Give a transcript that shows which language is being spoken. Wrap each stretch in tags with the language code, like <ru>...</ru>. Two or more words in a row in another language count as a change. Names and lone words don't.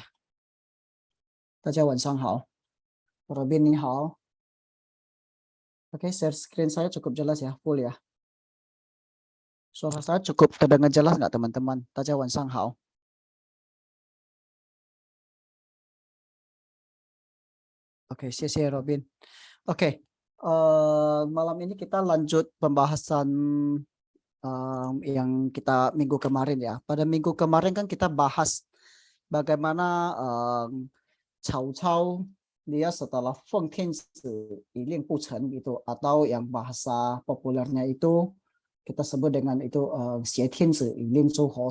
<zh>大家晚上好，Robin 你好。</zh> <id>Oke,</id> <en>share screen</en> <id>saya cukup jelas ya, full ya. Suara saya cukup terdengar jelas nggak teman-teman?</id> <zh>大家晚上好。Oke, 谢谢 Robin.</zh> <id>Oke, malam ini kita lanjut pembahasan yang kita minggu kemarin ya. Pada minggu kemarin kan kita bahas bagaimana Cao Cao dia setelah</id> <zh>奉天子以令不臣</zh> <id>itu, atau yang bahasa populernya itu kita sebut dengan itu</id> <zh>挟天子以令诸侯.</zh>